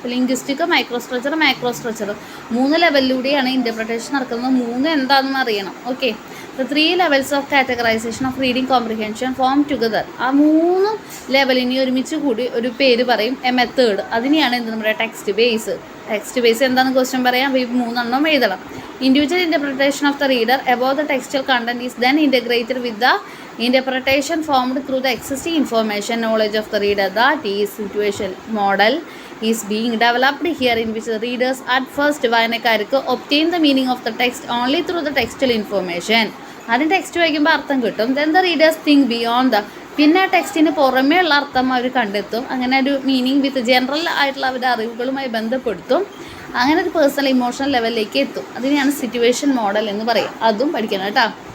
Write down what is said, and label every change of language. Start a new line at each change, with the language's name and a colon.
Malayalam: Linguistic, micro structure, macro structure 3 ലെവലിലൂടെയാണ് interpretation നടക്കുന്നത്.
English: 3
Malayalam: എന്താണെന്ന് അറിയണം.
English: Okay, the 3 levels of categorization of reading comprehension form together.
Malayalam: ആ 3 ലെവലിനെ ഒരുമിച്ച് കൂടി ഒരു പേര് പറയും, എ മെത്തേഡ്. അതിനെയാണ് എന്ത് നമ്മുടെ ടെക്സ്റ്റ് ബേസ്. ടെക്സ്റ്റ് ബേസ് എന്താണെന്ന് ക്വസ്റ്റ്യൻ പറയാം. ഈ 3 എണ്ണം എഴുതണം.
English: Individual interpretation of the reader above the textual content is then integrated with the interpretation formed through the existing information knowledge of the reader. That is, situation model is being developed here, in which the readers at first
Malayalam: വായനക്കാർക്ക്
English: obtain the meaning of the text only through the textual information.
Malayalam: ആദ്യം text വായിക്കുമ്പോൾ അർത്ഥം കിട്ടും.
English: Then the readers think beyond the,
Malayalam: പിന്നെ ടെക്സ്റ്റിന് പുറമേ ഉള്ള അർത്ഥം അവർ കണ്ടെത്തും. അങ്ങനെ ഒരു മീനിങ് വിത്ത് ജനറൽ ആയിട്ടുള്ള അവരുടെ അറിവുകളുമായി ബന്ധപ്പെടുത്തും. അങ്ങനെ ഒരു പേഴ്സണൽ ഇമോഷണൽ ലെവലിലേക്ക് എത്തും. അതിനെയാണ് സിറ്റുവേഷൻ മോഡൽ എന്ന് പറയും. അതും പഠിക്കണം കേട്ടോ.